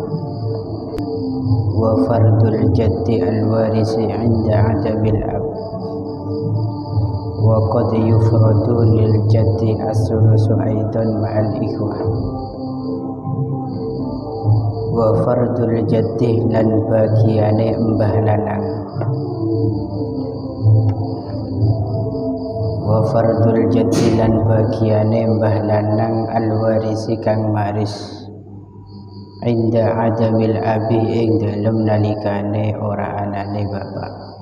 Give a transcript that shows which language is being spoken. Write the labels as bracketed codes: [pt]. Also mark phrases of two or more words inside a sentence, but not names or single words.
[ar] وفرض الجد الوارث عند عدم الأب وقد يفرض للجد الثلث أيضا مع الإخوة. وفرض الجد [jv] lan bagiane mbah lanang. [ar] وفرض الجد [jv] lan bagiane mbah lanang alwarisi kang maris [ar] عند عدم الأب [jv] ing dalem nalikane ora anane bapak.